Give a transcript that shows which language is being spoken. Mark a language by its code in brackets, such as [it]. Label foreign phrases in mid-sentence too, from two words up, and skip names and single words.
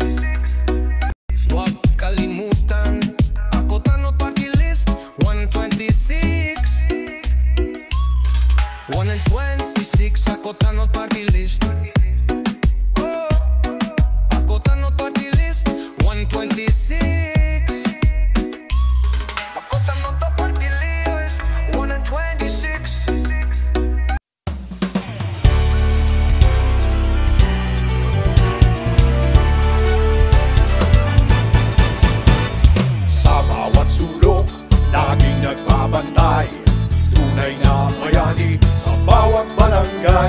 [tl] Huwag kalimutan, ako tanod [en] party list [tl] 126. 126, ako tanod [en] party list. [tl] Oh, ako tanod [en] party list [tl] 126. Ako tanod [en] party list [tl] 126. Sa bawat sulok, laging nagbabantay. Tunay na bayani sa bawat barangay.